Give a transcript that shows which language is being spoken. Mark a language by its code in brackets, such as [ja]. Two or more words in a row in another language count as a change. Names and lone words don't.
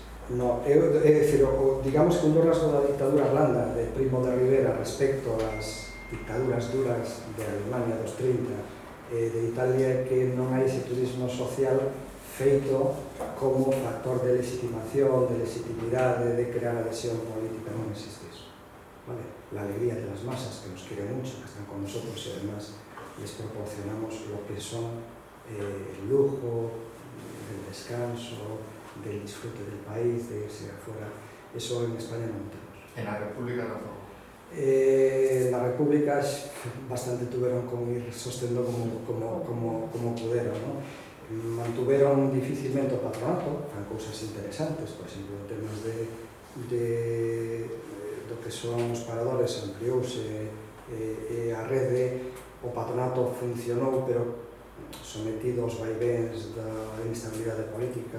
[gl] No, é dicir, digamos que un rasgo da [es] dictadura blanda [gl] de Primo de Rivera respecto ás dictaduras duras de Alemania dos 30 de Italia, que non hai ese turismo social feito como factor de legitimación, de legitimidade, de crear adhesión política, non existe eso. Vale? [es] La alegría de las masas, que nos quieren mucho, que están con nosotros y además les proporcionamos lo que son el lujo, el descanso, del disfrute del país, de irse afuera. Eso en España non tenemos. En la República tampoco. La República bastante tuvieron con ir sostendo como puderon, ¿no? [gl] Mantuvieron difícilmente o patronato, fan cousas interesantes, por exemplo, en temas de do que son os paradores, ampliouse a rede, o patronato funcionou, pero sometido aos vaivéns da instabilidade política.